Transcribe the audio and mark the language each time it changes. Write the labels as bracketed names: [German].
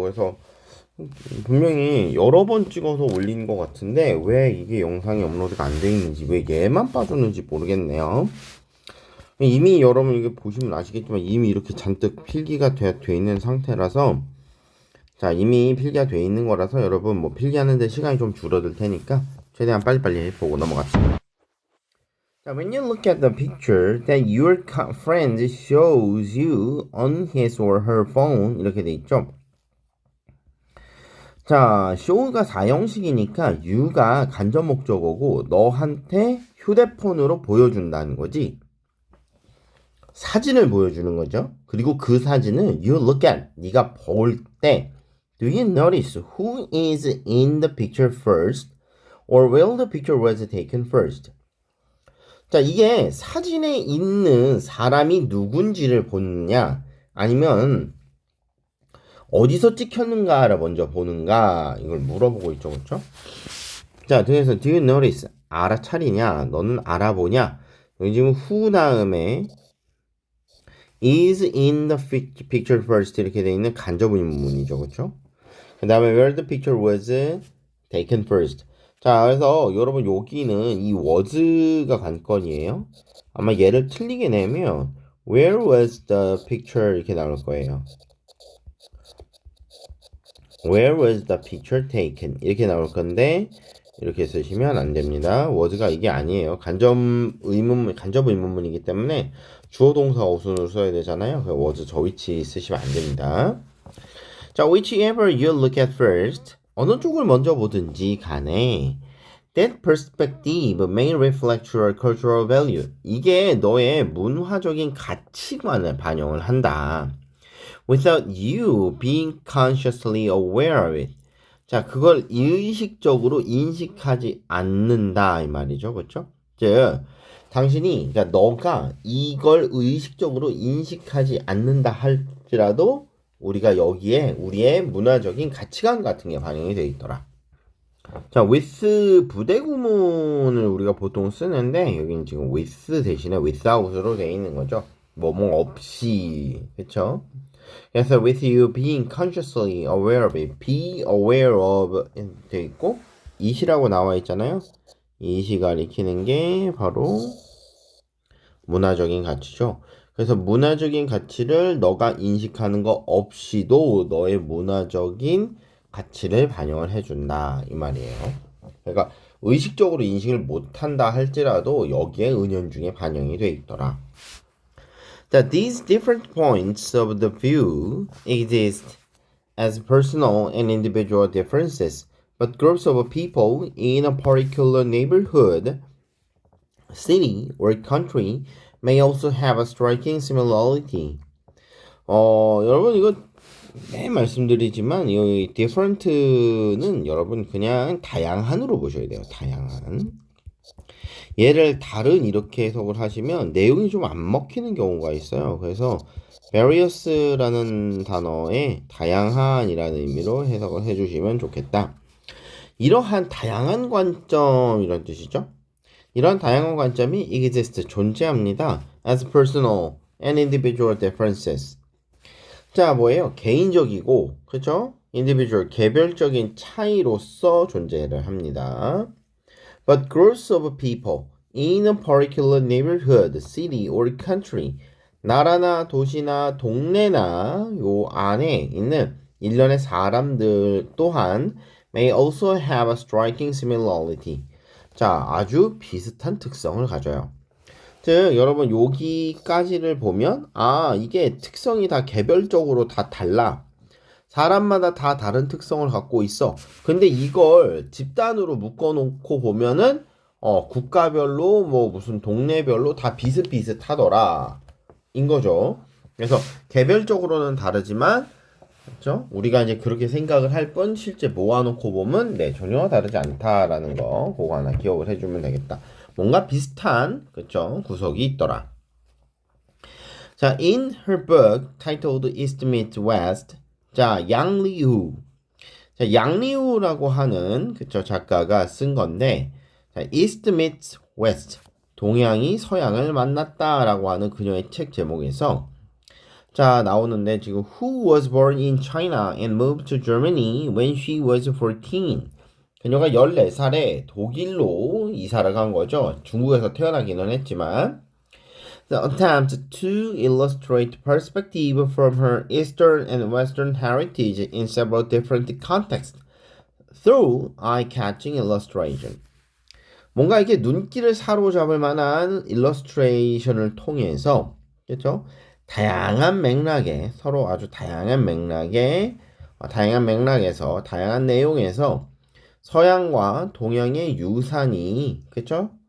[Korean] 그래서 분명히 여러 번 찍어서 올린 것 같은데 왜 이게 영상이 업로드가 안 돼 있는지, 왜 얘만 빠졌는지 모르겠네요. 이미 여러분 이게 보시면 아시겠지만 이미 이렇게 잔뜩 필기가 돼 있는 상태라서, 자, 이미 필기가 돼 있는 거라서 여러분 뭐 필기하는데 시간이 좀 줄어들 테니까 최대한 빨리빨리 보고 넘어갑시다. [English] 자, when you look at the picture that your friend shows you on his or her phone, [Korean] 이렇게 돼 있죠. 자, show가 4형식이니까 you가 간접 목적어고 너한테 휴대폰으로 보여준다는 거지. 사진을 보여주는 거죠. 그리고 그 사진을 [English] you look at, [Korean] 네가 볼 때 [English] do you notice who is in the picture first or where the picture was taken first? [Korean] 자, 이게 사진에 있는 사람이 누군지를 보느냐 아니면 어디서 찍혔는가를 먼저 보는가, 이걸 물어보고 있죠. 그렇죠? 자, 그래서 [English] do you notice, [Korean] 알아차리냐, 너는 알아보냐. 여기 지금 who 다음에 [English] is in the picture first [Korean] 이렇게 되어 있는 간접 의문문이죠. 그렇죠? [English] 그 다음에 where the picture was taken first. [Korean] 자, 그래서 여러분 여기는 이 was가 관건이에요. 아마 얘를 틀리게 내면 [English] where was the picture [Korean] 이렇게 나올 거예요. [English] Where was the picture taken [Korean] 이렇게 나올 건데 이렇게 쓰시면 안 됩니다. was가 이게 아니에요. 간접 의문문이기 때문에 주어 동사 어순을 써야 되잖아요. 그래서 was 저 위치 쓰시면 안 됩니다. [English] 자, whichever you look at first, [Korean] 어느 쪽을 먼저 보든지 간에 [English] that perspective may reflect your cultural value. [Korean] 이게 너의 문화적인 가치관을 반영을 한다. [English] Without you being consciously aware of it. [Korean] 자, 그걸 의식적으로 인식하지 않는다 이 말이죠. 그렇죠? 즉, 당신이, 그러니까 너가 이걸 의식적으로 인식하지 않는다 할지라도 우리가 여기에 우리의 문화적인 가치관 같은 게 반영이 되어 있더라. 자, with 부대구문을 우리가 보통 쓰는데 여기는 지금 with 대신에 without으로 되어 있는 거죠. 뭐뭐 없이. 그쵸? 그래서 [English] with you being consciously aware of it, be aware of 되어 있고 it이라고 [Korean] 나와 있잖아요. it이 가리키는 게 바로 문화적인 가치죠. 그래서 문화적인 가치를 너가 인식하는 거 없이도 너의 문화적인 가치를 반영을 해준다 이 말이에요. 그러니까 의식적으로 인식을 못한다 할지라도 여기에 은연중에 반영이 돼 있더라. [English] That these different points of the view exist as personal and individual differences, but groups of people in a particular neighborhood, city, or country may also have a striking similarity. [Korean] 여러분 이거 매 말씀드리지만 이 different는 여러분 그냥 다양한으로 보셔야 돼요. 다양한. 얘를 다른 이렇게 해석을 하시면 내용이 좀 안 먹히는 경우가 있어요. 그래서 various라는 단어에 다양한이라는 의미로 해석을 해주시면 좋겠다. 이러한 다양한 관점 이런 뜻이죠. 이런 다양한 관점이 exist 존재합니다. [English] as personal and individual differences. [Korean] 자, 뭐예요? 개인적이고, 그렇죠? individual 개별적인 차이로서 존재를 합니다. [English] But groups of people in a particular neighborhood, city or country, [Korean] 나라나 도시나 동네나 요 안에 있는 일련의 사람들 또한 [English] may also have a striking similarity. [Korean] 자, 아주 비슷한 특성을 가져요. 즉, 여러분 여기까지를 보면 이게 특성이 다 개별적으로 다 달라. 사람마다 다 다른 특성을 갖고 있어. 근데 이걸 집단으로 묶어놓고 보면은 국가별로 뭐 무슨 동네별로 다 비슷비슷하더라 인 거죠. 그래서 개별적으로는 다르지만 그렇죠? 우리가 이제 그렇게 생각을 할 뿐 실제 모아놓고 보면 전혀 다르지 않다라는 거 그거 하나 기억을 해주면 되겠다. 뭔가 비슷한 그렇죠? 구석이 있더라. [English] 자, in her book titled East Meets West, 자, 양리우. [Korean] 자, 양리우라고 하는 그쵸 작가가 쓴 건데, 자, East Meets West, 동양이 서양을 만났다라고 하는 그녀의 책 제목에서 자, 나오는데 지금 [English] who was born in China and moved to Germany when she was 14. [Korean] 그녀가 14살에 독일로 이사를 간 거죠. 중국에서 태어나기는 했지만 [English] the attempt to illustrate perspective from her Eastern and Western heritage in several different contexts through eye-catching illustration. [Korean] 뭔가 이렇게 눈길을 사로잡을 만한 일러스트레이션을 통해서 그렇죠? 다양한 맥락에 서로 아주 다양한 맥락에 다양한 맥락에서 다양한 내용에서 서양과 동양의 유산이 그렇죠?